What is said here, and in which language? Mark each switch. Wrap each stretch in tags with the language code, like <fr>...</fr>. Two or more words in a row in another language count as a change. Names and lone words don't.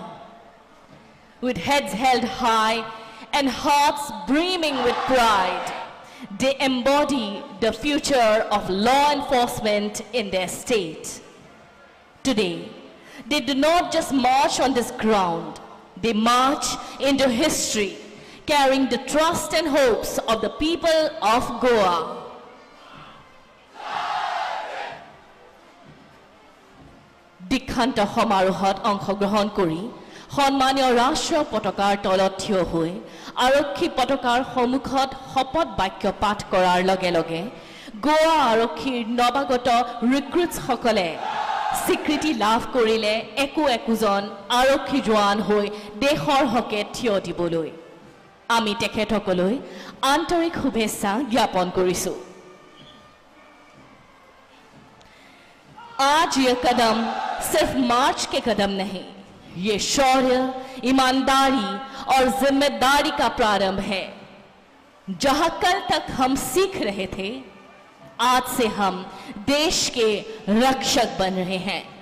<en>With heads held high and hearts brimming with pride, they embody the future of law enforcement in their state. Today, they do not just march on this ground, they march into history, carrying the trust and hopes of the people of Goa.</en> <as>দীক্ষান্ত সমাৰোহত অংশগ্ৰহণ কৰি সন্মানীয় ৰাষ্ট্ৰীয় পতাকাৰ তলত থিয় হৈ আৰক্ষী পতাকাৰ সন্মুখত শপত বাক্য পাঠ কৰাৰ লগে লগে গোৱা আৰক্ষীৰ নৱাগত ৰিক্ৰুটসকলে স্বীকৃতি লাভ কৰিলে একোজন আৰক্ষী জোৱান হৈ দেশৰ হকে থিয় দিবলৈ আমি তেখেতসকললৈ আন্তৰিক শুভেচ্ছা জ্ঞাপন কৰিছো।</as> <hi>आज ये कदम सिर्फ मार्च के कदम नहीं, ये शौर्य, ईमानदारी और जिम्मेदारी का प्रारंभ है। जहां कल तक हम सीख रहे थे, आज से हम देश के रक्षक बन रहे हैं।</hi>